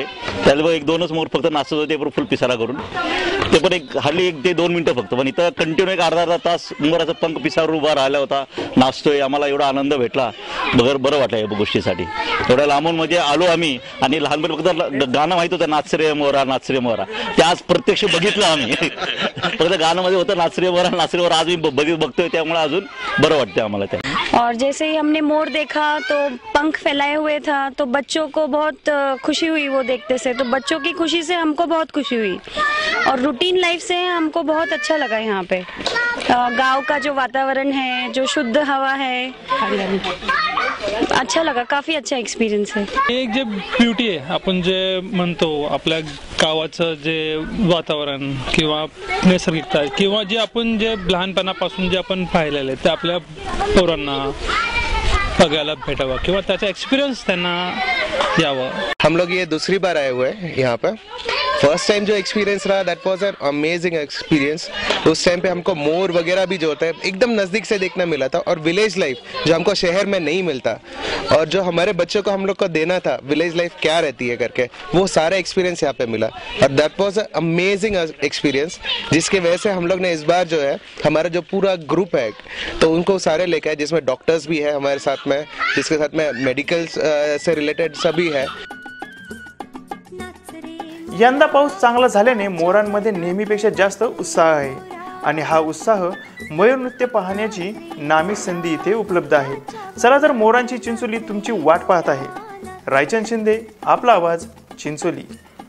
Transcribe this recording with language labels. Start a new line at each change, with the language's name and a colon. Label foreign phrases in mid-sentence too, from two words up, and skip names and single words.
Marathi: त्यावेळी 1-2च मोर फक्त नाचत होते, फुल पिसारा करून, ते पण हार्डली 1 ते 2 मिनिटं फक्त। पण इथं कंटिन्यू एक अर्धा तास मोराचा पंख पिसावर उभा राहिला होता, नाचतोय। आम्हाला एवढा आनंद भेटला, बरं वाटलं या गोष्टीसाठी। एवढ्या लांबून म्हणजे आलो आम्ही आणि लहानपणी फक्त गाणं माहित होतं, नाच रे मोरा नाच रे मोरा, ते आज प्रत्यक्ष बघितलं आम्ही। फक्त गाणं मध्ये होतं नाच रे मोरा नाच रे मोरा, आज मी बघतोय, त्यामुळे अजून बरं वाटतं आम्हाला ते।
Hindi: और जैसे ही हमने मोर देखा तो पंख फैलाए हुए था, तो बच्चों को बहुत खुशी हुई वो देखते से, तो बच्चों की खुशी से हमको बहुत खुशी हुई और
English: routine life
Hindi: से हमको बहुत अच्छा लगा। यहाँ पे गांव का जो वातावरण है, जो शुद्ध हवा है, अच्छा लगा, काफी अच्छा एक्सपीरियंस है। एक जे ब्युटी आहे, आपण जे म्हणतो आपल्या गावाचं जे वातावरण किंवा नैसर्गिकता किंवा जे आपण जे लहानपणापासून जे आपण पाहिलेलं आहे ते आपल्या पोरांना बघायला भेटावा किंवा त्याचा एक्सपीरियंस त्यांना यावा। हम लोग ये दूसरी बार आए हुए हैं यहाँ पे।
English: first time
Hindi: जो एक्सपीरियंस रहा
English: that was an amazing experience.
Hindi: उस टाइम पे हमको मोर वगैरह भी जो होता है एकदम नज़दीक से देखने मिला था, और
English: village life
Hindi: जो हमको शहर में नहीं मिलता, और जो हमारे बच्चों को हम लोग को देना था
English: village life
Hindi: क्या रहती है करके, वो सारा एक्सपीरियंस यहाँ पे मिला और
English: that was an amazing experience.
Hindi: जिसकी वजह से हम लोग ने इस बार जो है हमारा जो पूरा ग्रुप है तो उनको सारे लेकर आए, जिसमें डॉक्टर्स भी है हमारे साथ में, जिसके साथ में मेडिकल से रिलेटेड सभी है।
Marathi: यंदा पाऊस चांगला झाल्याने मोरांमध्ये नेहमीपेक्षा जास्त उत्साह आहे आणि हा उत्साह मयूर नृत्य पाहण्याची नामी संधी इथे उपलब्ध आहे। चला तर मोरांची चिंचोली तुमची वाट पाहत आहे। रायचंद शिंदे, आपला आवाज, चिंचोली।